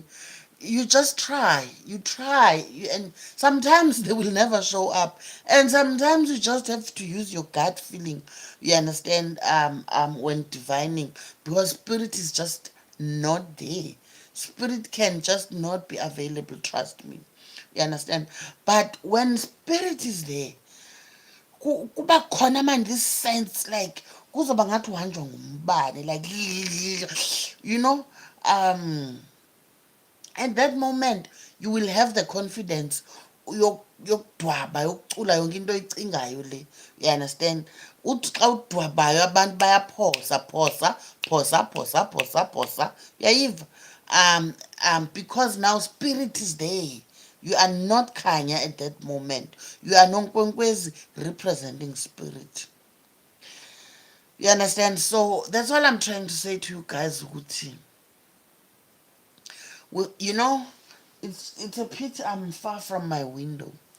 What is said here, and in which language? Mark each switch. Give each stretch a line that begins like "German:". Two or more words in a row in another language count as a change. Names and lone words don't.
English: You just try, and sometimes they will never show up, and sometimes you just have to use your gut feeling, you understand, when divining, because spirit is just not there. Spirit can just not be available, trust me. You understand? But when spirit is there,
Xhosa: kuba khona
English: man this sense like
Xhosa: kuzoba ngathi uhanjwa ngumbane
English: like you know um at that moment you will have the confidence
Xhosa: yokudwaba yokucula yonke into oyicingayo le.
English: You understand?
Xhosa: Uthi xa udwabayo abantu bayaphosa phosa phosa phosa phosa phosa, uyayiva?
English: Because now spirit is there. You are not khanya at that moment. You are Nonkwenkwezi representing spirit. You understand? So that's all I'm trying to say to you guys, ukuthi. Well, you know, it's a pity I'm far from my window.